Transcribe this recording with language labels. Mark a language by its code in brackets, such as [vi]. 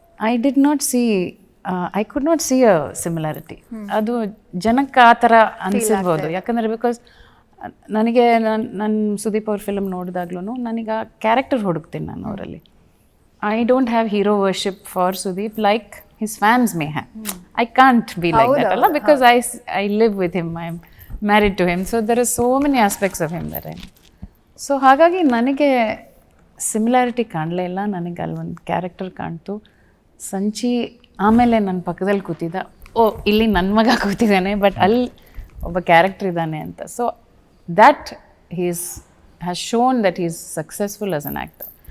[en] I could not see a similarity. [kn] ಅದು ಜನಕ್ಕೆ ಆ ಥರ ಅನಿಸಿರ್ಬೋದು. ಯಾಕಂದರೆ ಬಿಕಾಸ್ ನನಗೆ ನನ್ನ ಸುದೀಪ್ ಅವ್ರ ಫಿಲಮ್ ನೋಡಿದಾಗ್ಲೂ ನನಗೆ ಆ ಕ್ಯಾರೆಕ್ಟರ್ ಹುಡುಕ್ತೀನಿ ನಾನು ಅವರಲ್ಲಿ. [en] I don't have hero worship for Sudeep like his fans may have. I can't be like that alla, because I live with him, I'm married to him, so there are so many aspects of him that I know. [kn] So ಹಾಗಾಗಿ ನನಗೆ similarity ಕಾಣಲೇ ಇಲ್ಲ. ನನಗೆ ಅಲ್ಲಿ ಒಂದು character ಕಾಣ್ತು. Sanchi ಆಮೇಲೆ ನನ್ನ ಪಕ್ಕದಲ್ಲಿ ಕೂತಿದ್ದ, ಇಲ್ಲಿ ನನ್ನ ಮಗ ಕೂತಿದ್ದಾನೆ, ಬಟ್ ಅಲ್ಲಿ ಒಬ್ಬ ಕ್ಯಾರೆಕ್ಟರ್ ಇದ್ದಾನೆ ಅಂತ. [en] So that has shown that is successful as an actor.